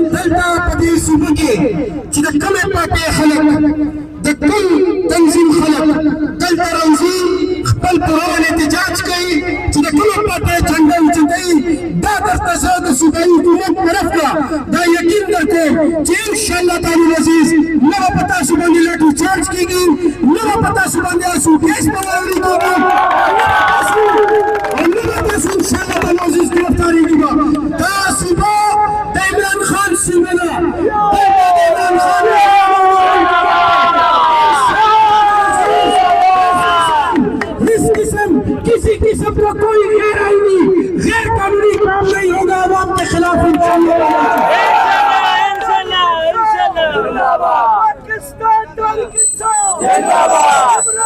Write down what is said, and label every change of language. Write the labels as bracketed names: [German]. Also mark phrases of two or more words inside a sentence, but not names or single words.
[Pashto] دلته په دې صوبه کې چې د کومې پارټۍ خلک د کوم تنظیم خلک دلته راوځي خپل پرون احتجاج کوي چې د کومه پارټۍ جنډه اوچتوي، دا درته زه د صوبایي حکومت طرف نه دا یقین درکوم چې انشاءالله تعالی عزیز نه به په تاسو باندې لاټي چارج کېږي، نه به په تاسو باندې اسوکیس په واوري کېږي، نه به تاسو انشاءالله تعالی عزیز ګرفتارېږي. دا صوبه د عمران خان صوبه ده، [Urdu] کسی قسم کا کوئی غیر آئینی غیر قانونی کام نہیں ہوگا عوام کے خلاف ان شاء اللہ.